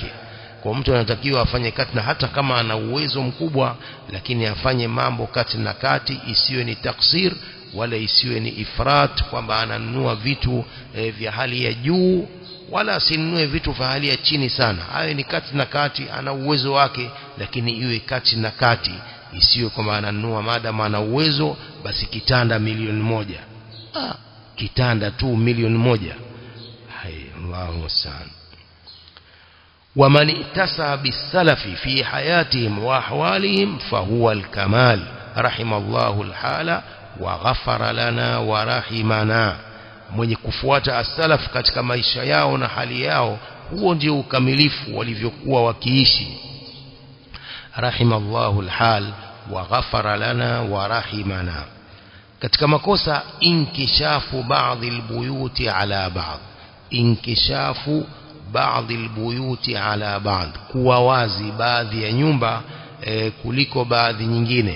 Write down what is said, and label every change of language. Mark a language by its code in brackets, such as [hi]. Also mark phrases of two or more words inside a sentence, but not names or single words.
[sw] Kwa mtu anatakiwa afanye kati, na hata kama ana uwezo mkubwa, lakini afanye mambo kati na kati, isiwe ni taksir wala isiwe ni ifrat, kwamba ananunua vitu vya hali ya juu, wala asinunue vitu vya hali ya chini sana. Hayo ni kati na kati, ana uwezo wake, lakini iwe kati na kati, isiwe kwamba ananunua maadamu ana uwezo basi kitanda 1,000,000. Kitanda tu 1,000,000. [ar] الله المستعان. ومن اتسع بالسلف في حياتهم وأحوالهم فهو الكمال رحم الله الحال وغفر لنا ورحمنا. [sw] Mwenye kufuata as-salaf katika maisha yao na hali yao, huo ndio ukamilifu walivyokuwa wakiishi. [ar] رحم الله الحال وغفر لنا ورحمنا. [sw] Katika makosa [ar] انكشاف بعض البيوت على بعض, انكشاف بعض البيوت على بعض, [sw] kuwa wazi baadhi ya nyumba kuliko baadhi nyingine.